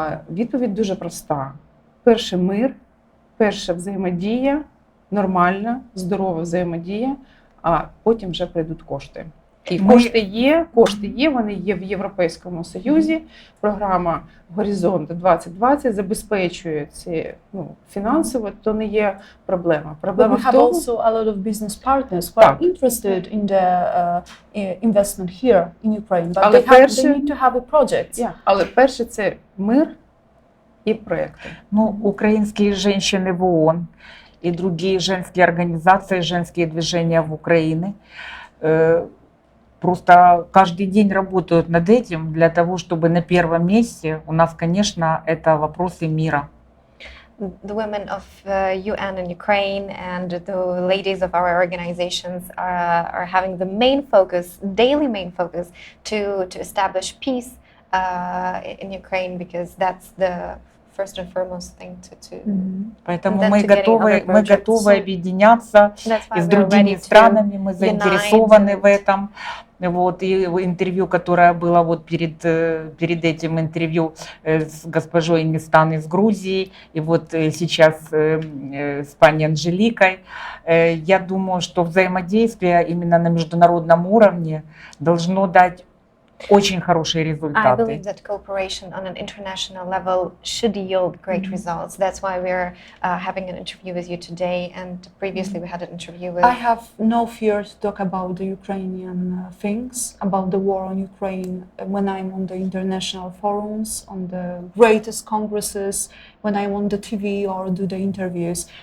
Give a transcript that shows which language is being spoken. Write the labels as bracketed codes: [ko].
[uk] Відповідь дуже проста. Перше – мир, перше – взаємодія, нормальна, здорова взаємодія, а потім вже прийдуть кошти. І кошти є, вони є в Європейському Союзі. Програма «Горизонт 2020» забезпечує ці фінансово, то не є проблема. Проблема [en] we have also a lot of business partners who are interested in the investment here in Ukraine, but they need to have a project. [uk] Але перше – це мир і проекти. [ru] Украинские женщины в ООН и другие женские организации, женские движения в Украине просто каждый день работают над этим для того, чтобы на первом месте у нас, конечно, это вопросы мира. [en] The women of UN in Ukraine and the ladies of our organizations are having the main focus, daily main focus, to establish peace in Ukraine, because that's the first and foremost thing to [ru] Поэтому мы готовы объединяться и с другими странами, мы заинтересованы в этом. Вот, и интервью, которое было вот перед этим интервью с госпожой Нистан из Грузии, и вот сейчас с пани Анжеликой, я думаю, что взаимодействие именно на международном уровне должно дать очень хорошие результаты. [en] I believe that cooperation on an international level should yield great results. That's why we're having an interview with you today, and previously we had an interview with... I have no fear to talk about the Ukrainian things, about the war on Ukraine, when I'm on the international forums, on the greatest congresses, when I'm on the TV or do the interviews.